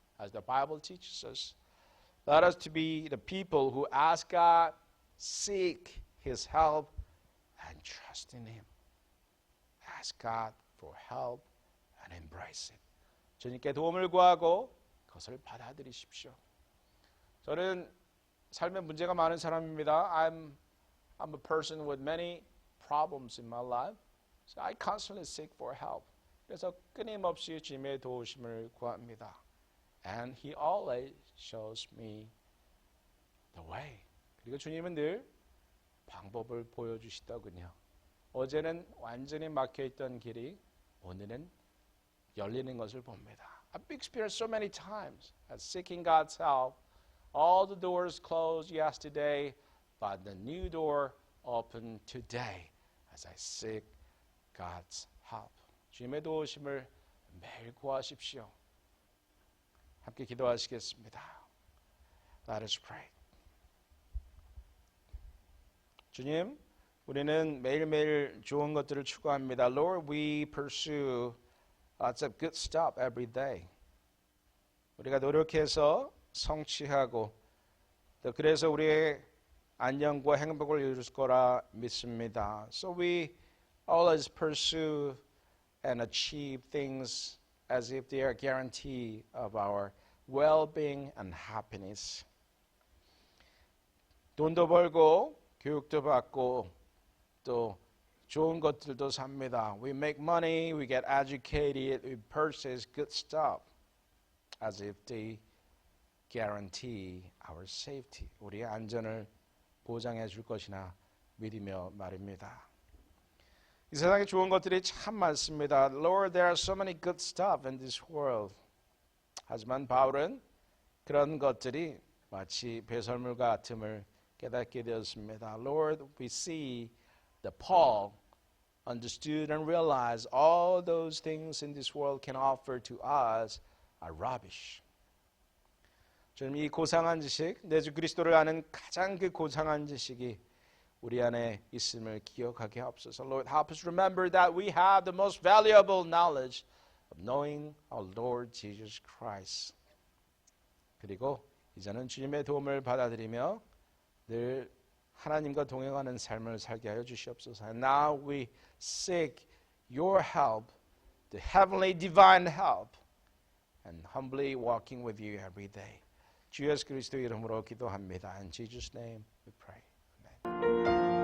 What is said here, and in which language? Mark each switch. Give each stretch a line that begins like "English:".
English: As the Bible teaches us, let us to be the people who ask God, seek His help, and trust in Him. Ask God for help and embrace it.
Korean: 주님께 도움을 구하고 그것을 받아들이십시오. 저는 삶에 문제가 많은 사람입니다.
English: I'm a person with many problems in my life. So I constantly seek for help.
Korean: 그래서 끊임없이 주님의 도우심을 구합니다.
English: And He always shows me the way.
Korean: 그리고 주님은 늘 방법을 보여주시더군요. 어제는 완전히 막혀있던 길이 오늘은 열리는 것을 봅니다.
English: I've experienced so many times at seeking God's help. All the doors closed yesterday, but the new door opened today as I seek God's help.
Korean: 주님의 도우심을 매일 구하십시오. 함께 기도하시겠습니다.
English: Let us pray.
Korean: 주님, 우리는 매일매일 좋은 것들을 추구합니다.
English: Lord, we pursue lots of good stuff every day.
Korean: 우리가 노력해서 성취하고 또 그래서 우리의 안녕과 행복을 이룰 거라 믿습니다.
English: So we always pursue and achieve things as if they are a guarantee of our well-being and happiness.
Korean: 돈도 벌고 교육도 받고 또 좋은 것들도 삽니다.
English: We make money, we get educated, we purchase good stuff as if they guarantee our safety.
Korean: 우리의 안전을 보장해 줄 것이나 믿으며 말입니다. 이 세상에 좋은 것들이 참 많습니다.
English: Lord, there are so many good stuff in this world.
Korean: 하지만 바울은 그런 것들이 마치 배설물 같음을 깨닫게 되었습니다.
English: Lord, we see that Paul understood and realized all those things in this world can offer to us are rubbish.
Korean: 주님, 이 고상한 지식, 내 주 그리스도를 아는 가장 그 고상한 지식이 우리 안에 있음을 기억하게 하옵소서.
English: Lord, help us remember that we have the most valuable knowledge of knowing our Lord Jesus Christ.
Korean: 그리고 이제는 주님의 도움을 받아들이며 늘 하나님과 동행하는 삶을 살게 하여 주시옵소서.
English: And now we seek your help, the heavenly divine help, and humbly walking with you every day.
Korean: 주 예수 그리스도 이름으로 기도합니다.
English: In Jesus' name we pray. Amen.